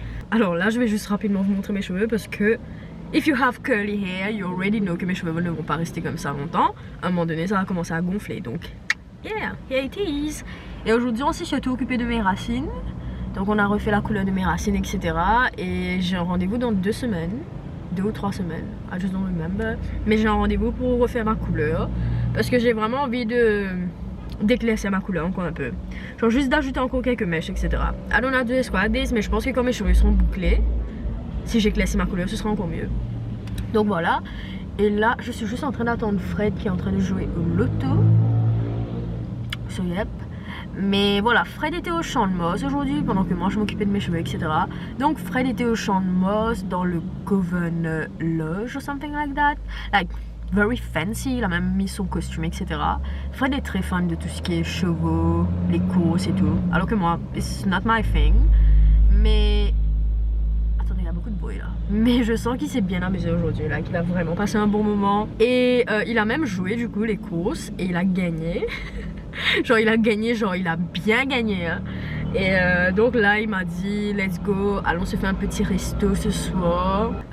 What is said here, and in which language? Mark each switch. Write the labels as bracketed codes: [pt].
[fr] Alors là, je vais juste rapidement vous montrer mes cheveux parce que [en] if you have curly hair, you already know [fr] que mes cheveux ne vont pas rester comme ça longtemps. À un moment donné, ça va commencer à gonfler. Donc, [en] yeah, here it is. [fr] Et aujourd'hui, on s'est surtout occupé de mes racines. Donc, on a refait la couleur de mes racines, etc. Et j'ai un rendez-vous dans 2 semaines. 2 ou 3 semaines, [en] I just don't remember. [fr] Mais j'ai un rendez-vous pour refaire ma couleur parce que j'ai vraiment envie d'éclaircir ma couleur encore un peu. Genre juste d'ajouter encore quelques mèches, etc. [en] I don't know how to describe this, [fr] mais je pense que quand mes cheveux seront bouclés, si j'éclaircis ma couleur, ce sera encore mieux. Donc voilà. Et là, je suis juste en train d'attendre Fred qui est en train de jouer au loto. [en] So yep. [fr] Mais voilà, Fred était au champ de Moss aujourd'hui pendant que moi je m'occupais de mes cheveux, etc. Donc Fred était au champ de Moss dans le Govan Lodge [en] or something like that. Like, very fancy, [fr] il a même mis son costume, etc. Fred est très fan de tout ce qui est chevaux, les courses et tout. Alors que moi, [en] it's not my thing. [fr] Mais... Attendez, il y a beaucoup de bruit là. Mais je sens qu'il s'est bien amusé aujourd'hui, là, qu'il a vraiment passé un bon moment. Et il a même joué du coup les courses et il a gagné. Genre il a gagné, genre il a bien gagné hein. Et donc là il m'a dit [en] let's go, [fr] allons se faire un petit resto ce soir.